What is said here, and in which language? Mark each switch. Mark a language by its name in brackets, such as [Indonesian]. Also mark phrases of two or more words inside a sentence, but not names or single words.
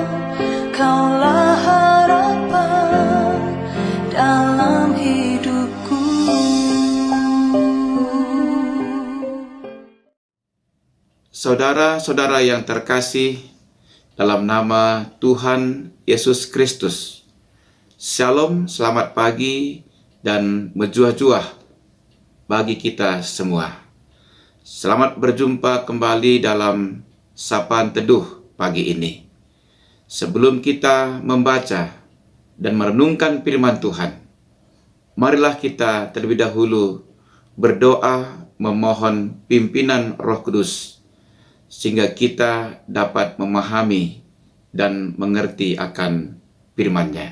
[Indonesian] Kaulah harapan dalam hidupku. Saudara-saudara yang terkasih, dalam nama Tuhan Yesus Kristus, Shalom, selamat pagi dan menjuah-juah bagi kita semua. Selamat berjumpa kembali dalam Sapaan Teduh pagi ini. Sebelum kita membaca dan merenungkan firman Tuhan, marilah kita terlebih dahulu berdoa memohon pimpinan Roh Kudus, sehingga kita dapat memahami dan mengerti akan firman-Nya.